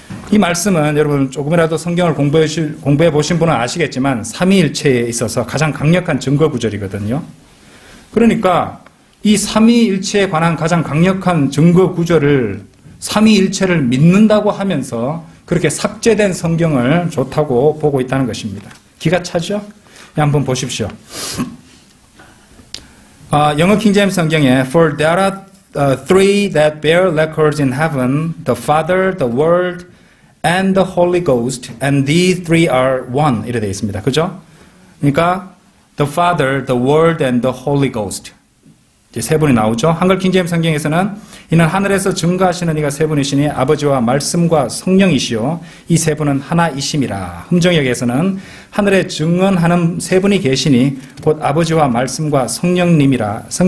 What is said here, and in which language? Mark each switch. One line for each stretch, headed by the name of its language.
Korean: 이 말씀은 여러분 조금이라도 성경을 공부해 보신 분은 아시겠지만 삼위일체에 있어서 가장 강력한 증거 구절이거든요. 그러니까 이 삼위일체에 관한 가장 강력한 증거 구절을 삼위일체를 믿는다고 하면서 그렇게 삭제된 성경을 좋다고 보고 있다는 것입니다. 기가 차죠? 한번 보십시오. 영어 킹제임스 성경에
English: For there are three that bear records in heaven, the Father, the Word, and the Holy Ghost, and these three are one.
Korean: 이렇게 되어 있습니다. 그죠? 그러니까
English: the Father, the Word, and the Holy Ghost.
Korean: 이제 세 분이 나오죠. 한글 킹제임스 성경에서는 이는 하늘에서 증거하시는 이가 세 분이시니 아버지와 말씀과 성령이시요 이 세 분은 하나이심이라. 흠정역에서는 하늘에 증언하는 세 분이 계시니 곧 아버지와 말씀과 성령님이시라.